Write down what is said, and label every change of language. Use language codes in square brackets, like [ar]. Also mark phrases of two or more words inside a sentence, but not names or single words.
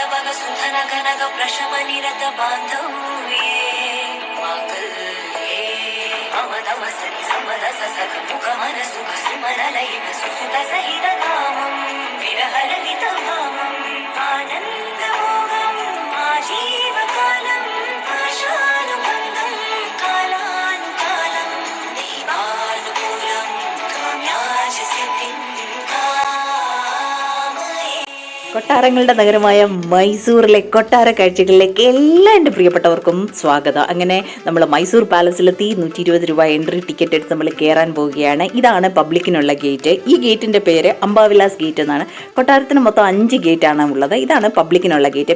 [sa] बग सुधन गनग प्रशम निरत बांधव्ये मांगल्ये मम तम सरि समरस सख मुख मन सुख सुमन लयित सुसुत सहित कामं विरह ललित भामं आनंद मोहं आजीवकालं आशानुबन्धं कालानुकालं दैवानुकूलं काम्याच सिद्धिं कामये. [ml] കൊട്ടാരങ്ങളുടെ നഗരമായ മൈസൂറിലെ കൊട്ടാര കാഴ്ചകളിലേക്ക് എല്ലാ എൻ്റെ പ്രിയപ്പെട്ടവർക്കും സ്വാഗതം. അങ്ങനെ നമ്മൾ മൈസൂർ പാലസിലെത്തി 120 രൂപ [en] entry ticket [ml] എടുത്ത് നമ്മൾ കയറാൻ പോവുകയാണ്. ഇതാണ് പബ്ലിക്കിനുള്ള ഗേറ്റ്. ഈ ഗേറ്റിൻ്റെ പേര് അംബാവിലാസ് ഗേറ്റ് എന്നാണ്. കൊട്ടാരത്തിന് മൊത്തം 5 ഗേറ്റാണ് ഉള്ളത്. ഇതാണ് പബ്ലിക്കിനുള്ള ഗേറ്റ്.